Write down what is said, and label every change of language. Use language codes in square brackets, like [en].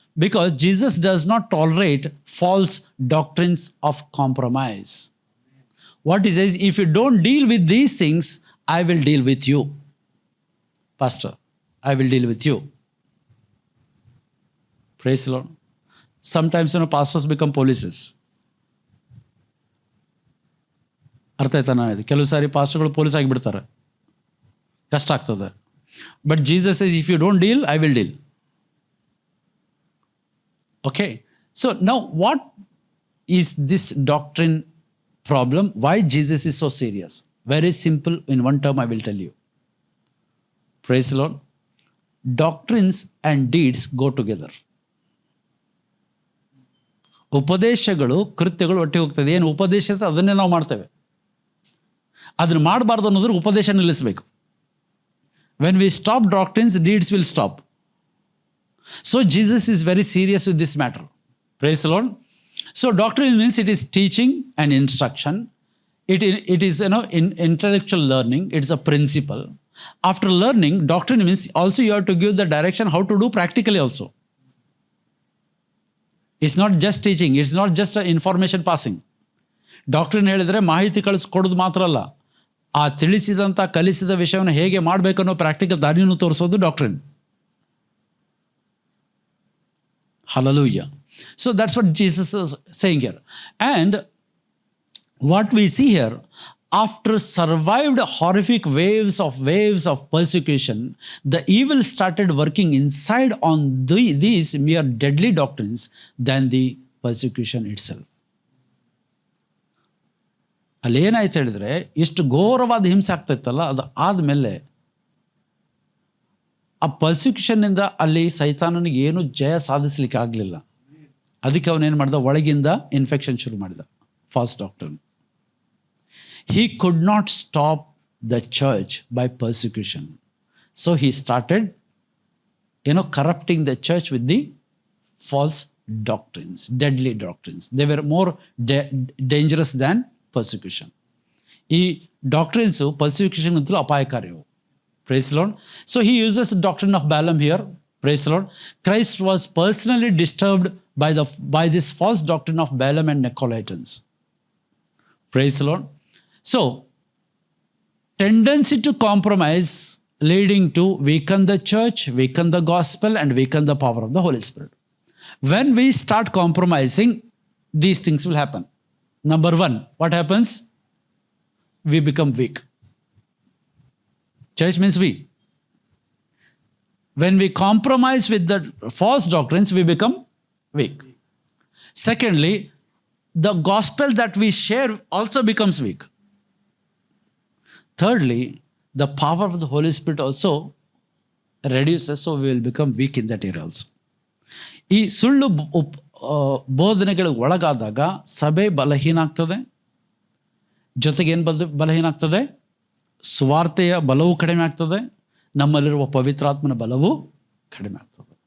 [en] Because Jesus does not tolerate false doctrines of compromise. What he says, if you don't deal with these things, I will deal with you. Pastor, I will deal with you. Praise the Lord. Sometimes, pastors become polices. [kn] ಅರ್ಥ ಆಯ್ತಾ ನಾನು ಇದು? ಕೆಲವು ಸಾರಿ ಪಾಸ್ಟರ್ಗಳು police ಆಗಿಬಿಡ್ತಾರೆ, ಕಷ್ಟ ಆಗ್ತದೆ. [en] But Jesus says, if you don't deal, I will deal. Okay, so now what is this doctrine problem? Why Jesus is so serious? Very simple, in one term I will tell you. Praise the Lord. Doctrines and deeds go together. ಉಪದೇಶಗಳು ಕೃತ್ಯಗಳು ಒಟ್ಟಿಗೆ ಹೋಗ್ತದೆ. ಏನು ಉಪದೇಶ ಅದನ್ನೇ ನಾವು ಮಾಡ್ತೇವೆ. ಅದನ್ನು ಮಾಡಬಾರ್ದು ಅನ್ನೋದ್ರ ಉಪದೇಶ ನಿಲ್ಲಿಸಬೇಕು. When we stop doctrines, deeds will stop. So Jesus is very serious with this matter. Praise the Lord. So doctrine means it is teaching and instruction. It is intellectual learning. It's a principle. After learning, doctrine means also you have to give the direction how to do practically also. It's not just teaching. It's not just information passing. [kn] Doctrine ಹೇಳಿದ್ರೆ ಮಾಹಿತಿ ಕಳಿಸ್ಕೊಡೋದು ಮಾತ್ರ ಅಲ್ಲ, ಆ ತಿಳಿಸಿದಂಥ ಕಲಿಸಿದ ವಿಷಯವನ್ನು ಹೇಗೆ ಮಾಡಬೇಕನ್ನೋ practical ದಾರಿಯನ್ನು ತೋರಿಸೋದು doctrine. [en] Hallelujah. So that's what Jesus is saying here. And what we see here, after survived horrific waves of persecution, the evil started working inside on these mere deadly doctrines than the persecution itself. [kn] ಅಲ್ಲೇನಾಯ್ತು ಹೇಳಿದ್ರೆ, ಇಷ್ಟು ಘೋರವಾದ ಹಿಂಸೆ ಆಗ್ತಾಯಿತ್ತಲ್ಲ, ಅದು ಆದಮೇಲೆ ಆ ಪರ್ಸಿಕ್ಯೂಷನ್ನಿಂದ ಅಲ್ಲಿ ಸೈತಾನನಿಗೆ ಏನು ಜಯ ಸಾಧಿಸಲಿಕ್ಕೆ ಆಗಲಿಲ್ಲ. ಅದಕ್ಕೆ ಅವನೇನು ಮಾಡಿದ, ಒಳಗಿಂದ ಇನ್ಫೆಕ್ಷನ್ ಶುರು ಮಾಡಿದ, falls doctrine. [en] He could not stop the church by persecution. So he started, corrupting the church with the false doctrines, deadly doctrines. They were more dangerous than persecution. [kn] ಈ ಡಾಕ್ಟ್ರಿನ್ಸು ಪರ್ಸಿಕ್ಯೂಷನ್ ಅಂತಲೂ ಅಪಾಯಕಾರಿಯವು. [en] Praise the Lord. So he uses the doctrine of Balaam here. Praise the Lord. Christ was personally disturbed by this false doctrine of Balaam and Nicolaitans. Praise the Lord. So, tendency to compromise leading to weaken the church, weaken the gospel, and weaken the power of the Holy Spirit. When we start compromising, these things will happen. Number one, what happens? We become weak. Church means we. When we compromise with the false doctrines, we become weak. Secondly, the gospel that we share also becomes weak. Thirdly, the power of the Holy Spirit also reduces, so we will become weak in that area also. [kn] ಈ ಸುಳ್ಳು ಬೋಧನೆಗಳಿಗೆ ಒಳಗಾದಾಗ ಸಭೆ ಬಲಹೀನ ಆಗ್ತದೆ. ಜೊತೆಗೆ ಏನು ಬಲಹೀನ ಆಗ್ತದೆ? ಸ್ವಾರ್ಥೆಯ ಬಲವೂ ಕಡಿಮೆ ಆಗ್ತದೆ, ನಮ್ಮಲ್ಲಿರುವ ಪವಿತ್ರಾತ್ಮನ ಬಲವೂ ಕಡಿಮೆ ಆಗ್ತದೆ.